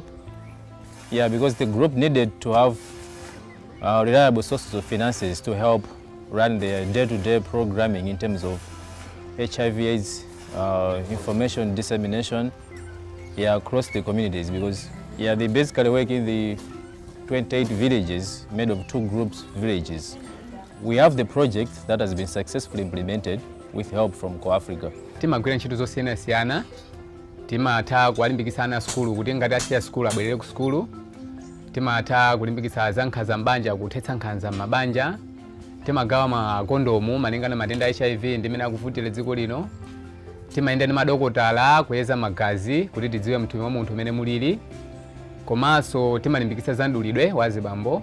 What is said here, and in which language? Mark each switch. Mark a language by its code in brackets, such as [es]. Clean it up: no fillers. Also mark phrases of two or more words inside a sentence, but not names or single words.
[en] Because the group needed to have reliable sources of finances to help run their day-to-day programming in terms of HIV/AIDS information dissemination across the communities, because they basically work in the 28 villages made of 2 groups villages. We have the project that has been successfully implemented with help from CorpsAfrica. [ny] Timagwira ntchito zosiyanasiyana, timatha kuwalimbikitsa ana skulu kuti ngati asiya skulu abwerere ku skulu, timatha kulimbikitsa azankhanza mbanja kuthetsa nkhanza m'mabanja, timagawa makondomu malingana matenda a HIV ndi amene akuvutira dziko lino, timayenda ndi madokotala kuyeza magazi kuti tidziwe mthupi mwa munthu umene mulili, komanso timalimbikitsa za ndulidwe wa zibambo.